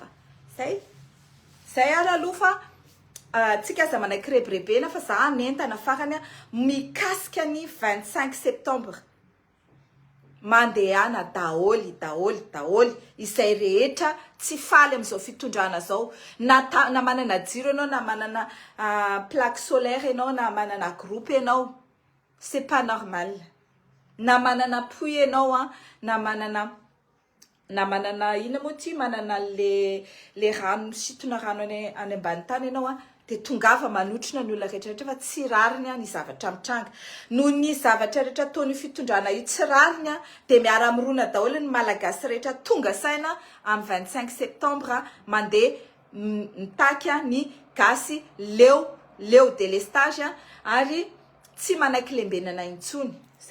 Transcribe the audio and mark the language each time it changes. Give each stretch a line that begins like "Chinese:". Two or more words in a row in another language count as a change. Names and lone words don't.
Malagasy: Zay ary aloha fa tsika aza manakirebrebena fa za nentana farany mikasika ny 25 septembre. Mandehana daholy izay rehetra tsy faly amin'izao fitondrana zao. Na manana jiro ianao na manana
French: plaque solaire
Malagasy: ianao na manana groupe ianao,
French: c'est pas normal.
Malagasy: Na manana puits ianao na manana ina moa ty manana le rano misitona rano any ambany tany ianao dia tongava manotrina ny olona rehetrarehetra fa tsy rariny ny zavatra mitranga. Noho ny zavatra rehetra ataony fitondrana io tsy rariny dia miara mirona daholo ny malagasy rehetra tonga saina amin'ny 25 septembre mandeha mitaky ny gasy leo délestage ary tsy manaiky lembenana intsony.